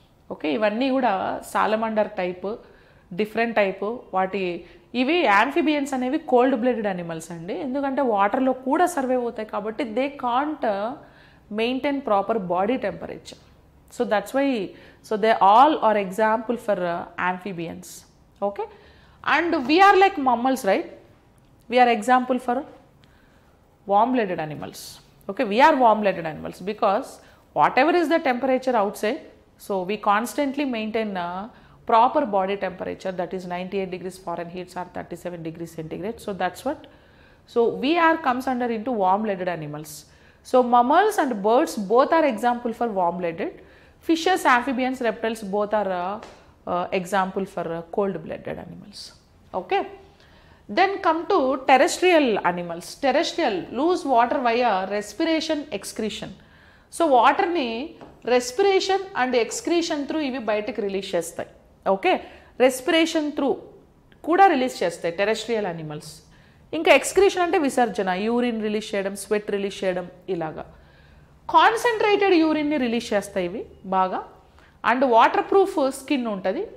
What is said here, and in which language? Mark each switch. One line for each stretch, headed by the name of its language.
Telugu: Okay, ఇవన్నీ కూడా salamander type, different type. ఇవి యాంఫీబియన్స్ అనేవి కోల్డ్ బ్లడెడ్ అనిమల్స్ అండి, ఎందుకంటే వాటర్లో కూడా సర్వైవ్ అవుతాయి కాబట్టి
English: They can't maintain proper body temperature. So that's why, so they all are example for amphibians. Okay, and we are like mammals, right? We are example for warm-blooded animals. Okay, we are warm-blooded animals because whatever is the temperature outside, so we constantly maintain proper body temperature, that is 98 degrees Fahrenheit or 37 degrees centigrade. So that's what, so we are comes under into warm-blooded animals. So mammals and birds both are example for warm-blooded. Fishes, amphibians, reptiles both are example for cold-blooded animals. Okay, then come to terrestrial animals. Terrestrial lose water via respiration, excretion.
Telugu: So water ni respiration and excretion through ivi బయటకు release చేస్తాయి. Okay, respiration through కూడా release చేస్తాయి terrestrial animals. ఇంకా excretion అంటే విసర్జన, urine release చేయడం, sweat release చేయడం, ఇలాగా. కాన్సన్ట్రేటెడ్ యూరిన్ని రిలీజ్ చేస్తాయి ఇవి బాగా. అండ్ వాటర్ ప్రూఫ్ స్కిన్ ఉంటుంది.